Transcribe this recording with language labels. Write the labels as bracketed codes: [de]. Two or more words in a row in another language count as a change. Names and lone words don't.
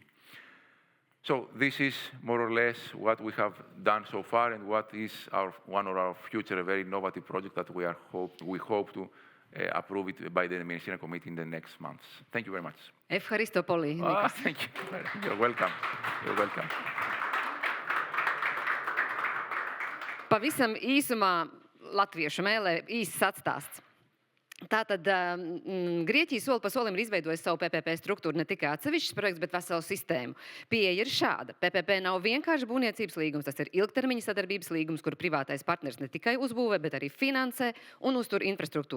[en] So this is more or less what we have done so far and what is one of our future very innovative projects that we hope to approve it by the Ministerial Committee in the next months. Thank you very much. [el] Ευχαριστώ πολύ, Νίκος. [en] Thank you. You're welcome. You're welcome. [lv] Pavisam īsumā latviešu mēlē īsts atstāsts. Tātad Grieķija soli pa solim ir izveidojusi savu PPP struktūru, ne tikai atsevišķs projekts, bet veselu sistēmu. Pieeja ir šāda. PPP nav vienkārši būvniecības līgums, tas ir ilgtermiņa sadarbības līgums, kur privātais partners ne tikai uzbūvē, bet arī finansē un uztur infrastruktūru.